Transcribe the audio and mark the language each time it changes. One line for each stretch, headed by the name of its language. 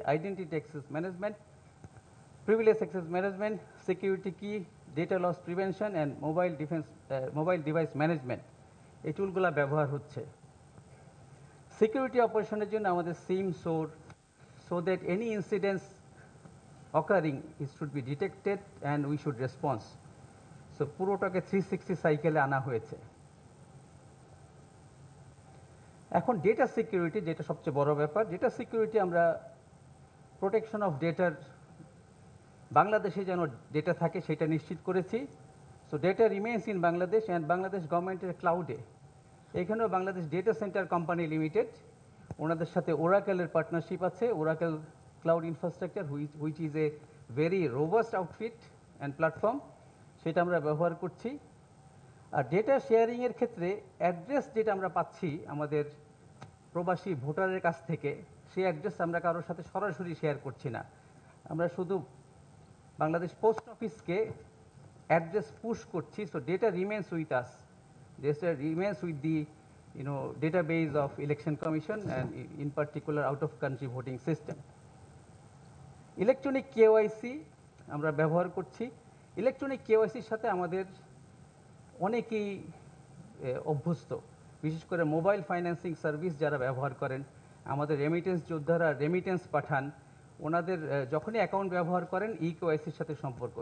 Bangla: Identity access management, privilege access management, security কি, data loss prevention and mobile device management, এই টুলগুলো ব্যবহার হচ্ছে। Security অপারেশনের জন্য আমাদের সিম সোর,
English: So that any incidents occurring, it should be detected and we should respond.
Bangla: So পুরোটাকে 360 সাইকেলে আনা হয়েছে। এখন ডেটা সিকিউরিটি যেটা সবচেয়ে বড় ব্যাপার, ডেটা সিকিউরিটি আমরা প্রোটেকশন অফ ডেটার বাংলাদেশে যেন ডেটা থাকে সেটা নিশ্চিত করেছি।
English: so data remains in Bangladesh
Bangla: and Bangladesh গভর্নমেন্টের ক্লাউডে। এখানেও Bangladesh data centre company limited, ওনাদের সাথে ওরাকেলের পার্টনারশিপ আছে, Oracle cloud infrastructure
English: which is a very robust outfit and platform,
Bangla: সেটা আমরা ব্যবহার করছি। আর ডেটা শেয়ারিংয়ের ক্ষেত্রে অ্যাড্রেস যেটা আমরা পাচ্ছি আমাদের প্রবাসী ভোটারের কাছ থেকে, সেই অ্যাড্রেস আমরা কারোর সাথে সরাসরি শেয়ার করছি না, আমরা শুধু বাংলাদেশ পোস্ট অফিসকে অ্যাড্রেস পুশ করছি।
English: So data remains with us, data remains with the database of election commission and in particular out of country voting system.
Bangla: Electronic KYC আমরা ব্যবহার করছি। ইলেকট্রনিক কেওয়াইসির সাথে আমাদের অনেকেই অভ্যস্ত, বিশেষ করে মোবাইল ফাইন্যান্সিং সার্ভিস যারা ব্যবহার করেন, আমাদের রেমিটেন্স যোদ্ধারা রেমিটেন্স পাঠান, ওনাদের যখনই অ্যাকাউন্ট ব্যবহার করেন কেওয়াইসির সাথে সম্পর্ক।